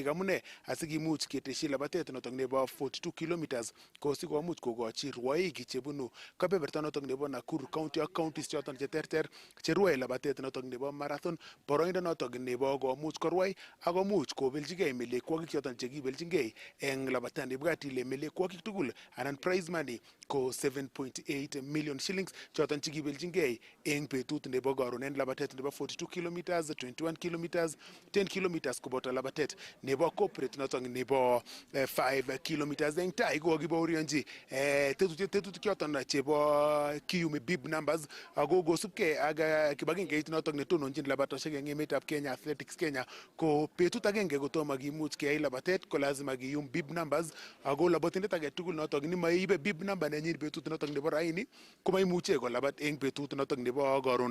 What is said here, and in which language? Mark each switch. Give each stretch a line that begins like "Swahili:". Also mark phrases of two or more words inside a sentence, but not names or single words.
Kalenjin: Amune asikimuch ketesyi labatet noton nebo 42 kilometers ko sikomuch kokochi rwoik chebunu kebeberta noton nebo Nakuru County ak counties choton cheterter cherwoe labatet noton nebo marathon boroindo noton nebo komuch korwai ak komuch kobeljigei melekwokik choton chekibeljingei en labatani. Ibwat ile melekwokik tugul anan
English: prize money
Kalenjin: ko 7.8
English: million shillings
Kalenjin: choton chekibeljingei en betut nebo koron en labatet nebo 42 kilometers, 21 kilometers, 10 kilometers koboto labatet nebo corporate noton nebo 5 kilometers. En tai ko kakibaorionji tetutik choton chebo kiyumi
English: bib numbers
Kalenjin: ako kosubkei ak kibagengeit noton netononjin labatosiek en emetab Kenya, Athletics Kenya, ko betut agenge kotomo kimuch keyai labatet ko lazima kiyum
English: bib numbers
Kalenjin: ako labatindet age tugul noton nemaibe
English: bib number
Kalenjin: nenyin betut noton nebo raini komaimuche kolabat en betut noton nebo koron.